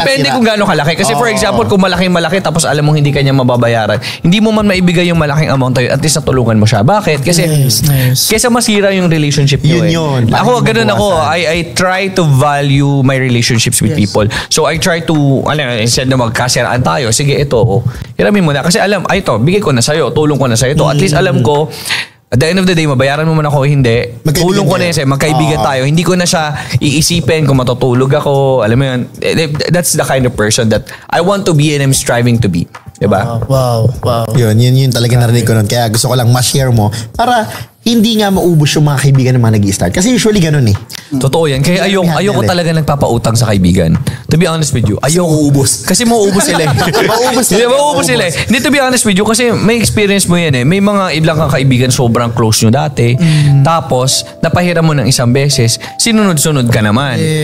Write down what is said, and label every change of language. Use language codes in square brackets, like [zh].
[tl] Depende kung gaano kalaki. Kasi for example, kung malaking-malaki tapos alam mo hindi kanya mababayaran, hindi mo man maibigay yung malaking amount tayo, at least natulungan mo siya. Bakit? Kasi kesa masira yung relationship nyo Yun. Ako, ganun ako. [en] I try to value my relationships with people. [tl] So I try to, instead na magkasiraan tayo, sige, ito, hiramin mo na. Kasi alam, ito, bigay ko na sa'yo, tulong ko na sa'yo. At least alam ko, at the end of the day, mabayaran mo man ako o hindi, tulong ko na yun sa'yo, magkaibigan tayo. Hindi ko na siya iisipin kung matutulog ako. Alam mo yun, [en] that's the kind of person that I want to be [tl] and I'm striving to be. Diba? Wow. Yun talaga narinig ko nun. Kaya gusto ko lang ma-share mo para hindi nga maubos yung mga kaibigan ng mga nag-i-start. Kasi usually ganun eh. Totoo yan. Kaya ayoko talaga nagpapautang sa kaibigan. [en] To be honest with you, [tl] ayoko ubos. Kasi mauubos sila eh. Mauubos sila eh. Hindi, [en] to be honest with you, [tl] kasi may experience mo yan eh. May mga ilang kang kaibigan sobrang close nyo dati. Tapos, napahiram mo ng isang beses, sinunod-sunod ka naman.